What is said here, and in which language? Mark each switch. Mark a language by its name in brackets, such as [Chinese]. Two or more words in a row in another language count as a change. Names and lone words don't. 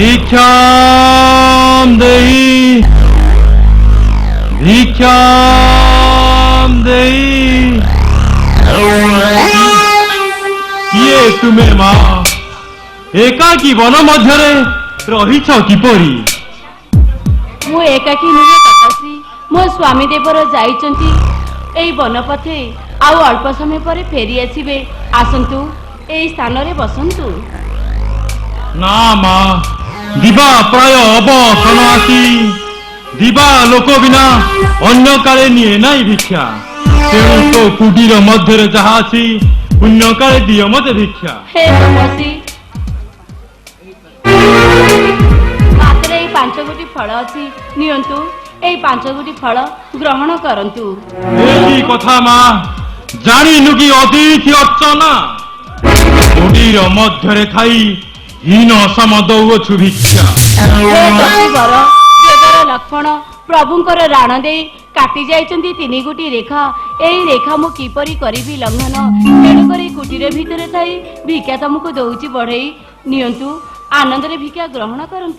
[Odia] ଭିକ୍ଷାମ ଦେହି କିଏ ତୁମ୍ହେ ମାଁ ଏକାକୀ ବନ ମଧ୍ୟ ରହିଛ କିପରି ମୁ ଏକାକୀ ନୁହେ କକାଶ୍ରୀ ମୋ ସ୍ୱାମୀ ଦେବର ଯାଇଛନ୍ତି ଏଇ ବନପଥେ ଆଉ ଅଳ୍ପ ସମୟ ପରେ ଫେରି ଆସିବେ ଆସନ୍ତୁ ଏଇ ସ୍ଥାନ ରେ ବସନ୍ତୁ ନା ମାଁ ଦିବା ପ୍ରାୟ ଅବସନ ଆସି ଦିବା ଲୋକ ବିନା ଅନ୍ୟ କାଳେ ନିଏ ନାଇ ଭିକ୍ଷା ତେଣୁ ତୋ କୁଟୀର ମଧ୍ୟ ଯାହା ଆସି ପୁଣ୍ୟ କାଳେ ଦିଅ ମତେ ଭିକ୍ଷା ହେ ତପସୀ ମାତ୍ର ଏଇ 5 ଗୋଟି ଫଳ ଅଛି ନିଅନ୍ତୁ ଏଇ 5 ଗୋଟି ଫଳ ଗ୍ରହଣ କରନ୍ତୁ ଏହି କଥା ମାଁ ଜାଣିନୁ କି ଅତିଥି ଅର୍ଚ୍ଚନା କୁଟୀର ମଧ୍ୟ ଥାଇ ହୀନ ସମ ଦଉଛୁ ଭିକ୍ଷା ହେ ଦେବର ଲକ୍ଷ୍ମଣ ପ୍ରଭୁଙ୍କର ରାଣ ଦେ କାଟି ଯାଇଛନ୍ତି 3 ଗୋଟି ରେଖା ଏଇ ରେଖା ମୁ କିପରି କରିବି ଲଙ୍ଘନ ତେଣୁ କରି କୁଟୀର ଭିତରେ ଥାଇ ଭିକ୍ଷା ତୁମକୁ ଦଉଛି ବଢ଼ାଇ ନିଅନ୍ତୁ ଆନନ୍ଦ ରେ ଭିକ୍ଷା ଗ୍ରହଣ କରନ୍ତୁ